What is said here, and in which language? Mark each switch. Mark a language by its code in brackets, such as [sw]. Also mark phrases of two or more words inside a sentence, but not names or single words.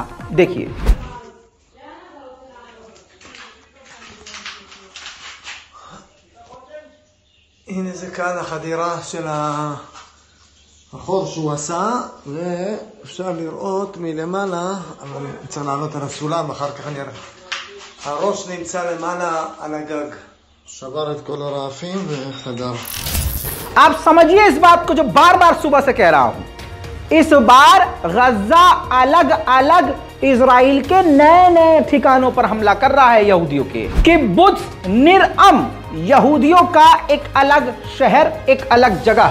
[hi] देखिए। [he] הנה זה כאן החדירה של החור שהוא עשה, ואפשר לראות מלמעלה, אבל צריך לעלות על הסולם, אחר כך אני אראה. הראש נמצא למעלה על הגג. שבר את כל הרעפים וחדר. [hi] आप समझिए इस बात को जो बार बार सुबह से कह रहा हूं। इस बार गजा अलग अलग इजराइल के नए नए ठिकानों पर हमला कर रहा है यहूदियों के। किब्बुत्ज निरअम यहूदियों का एक अलग शहर, एक अलग जगह।